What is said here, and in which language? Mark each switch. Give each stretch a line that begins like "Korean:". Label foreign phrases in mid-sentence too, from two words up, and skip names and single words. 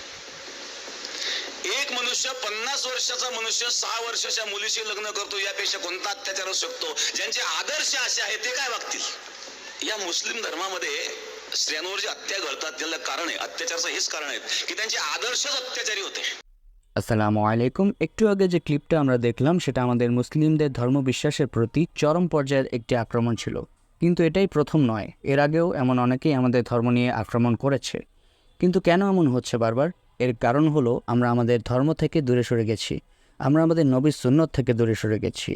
Marathi: एक मनुष्य 50 वर्षाचा मनुष्य 6 वर्षाच्या मुलीशी लग्न करतो, यापेक्षा कोणता अत्याचार असू शकतो? ज्यांचे आदर्श असे आहेत ते काय वागतील? या मुस्लिम धर्मामध्ये स्त्रियांवर जे अत्याचार घडतात त्याला कारण आहे, अत्याचाराचं हेच कारण आहे की त्यांचे आदर्शच अत्याचारी होते.
Arabic: السلام عليكم.
Bangla: একটু আগে যে ক্লিপটা আমরা দেখলাম সেটা আমাদের মুসলিমদের ধর্মবিশ্বাসের প্রতি চরম পর্যায়ের একটি আক্রমণ ছিল। কিন্তু এটাই প্রথম নয়, এর আগেও এমন অনেকেই আমাদের ধর্ম নিয়ে আক্রমণ করেছে। কিন্তু কেন এমন হচ্ছে বারবার? এর কারণ হলো আমরা আমাদের ধর্ম থেকে দূরে সরে গেছি, আমরা আমাদের নবীর সুন্নত থেকে দূরে সরে গেছি।